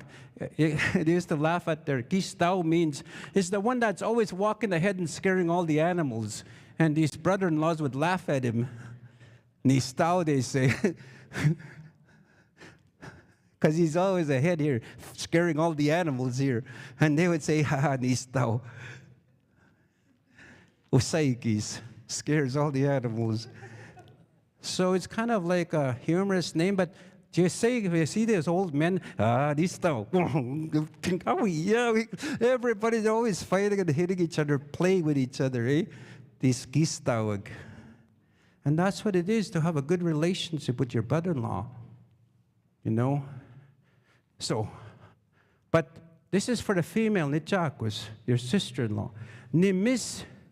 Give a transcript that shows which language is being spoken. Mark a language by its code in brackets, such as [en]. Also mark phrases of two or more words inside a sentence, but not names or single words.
[en] They used to laugh at their Kistao means, it's the one that's always walking ahead and scaring all the animals. And these brother-in-laws would laugh at him. Nistao, they say. Because he's always ahead here, scaring all the animals here. And they would say, ha, Nistao. Usaikis, scares all the animals. So it's kind of like a humorous name, but you see these old men, Nistao. Oh, yeah, everybody's always fighting and hitting each other, playing with each other, eh? This Kistawag. And that's what it is to have a good relationship with your brother-in-law. You know? So, but this is for the female, Nichakus, your sister-in-law. Nimis.